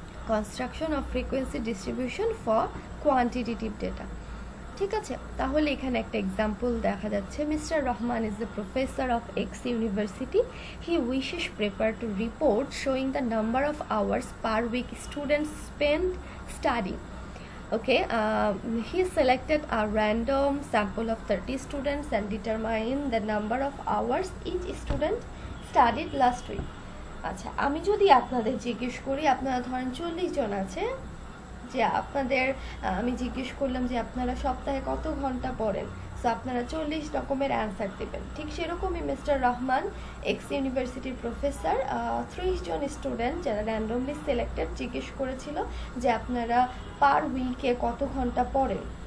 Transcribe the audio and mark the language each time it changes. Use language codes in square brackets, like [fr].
[en] Construction of frequency distribution for quantitative data. [bn] ঠিক আছে, তাহলে এখানে একটা এক্সাম্পল দেখা যাচ্ছে। [en] Mister Rahman is the professor of X university. He wishes prepare to report showing the number of hours per week students spend study. Okay, he selected a random sample of 30 students and determined the number of hours each student studied last week. [bn] আচ্ছা, আমি যদি আপনাদের জিজ্ঞেস করি, আপনারা ধরেন 40 জন আছে, যে আপনাদের আমি জিজ্ঞেস করলাম যে আপনারা সপ্তাহে কত ঘন্টা পড়েন, সো আপনারা 40 রকমের অ্যান্সার দেবেন। ঠিক সেরকমই মিস্টার রহমান এক্স ইউনিভার্সিটির প্রফেসর 30 জন স্টুডেন্ট যারা র্যান্ডমলি সিলেক্টেড জিজ্ঞেস করেছিল যে আপনারা পার উইকে কত ঘন্টা পড়েন।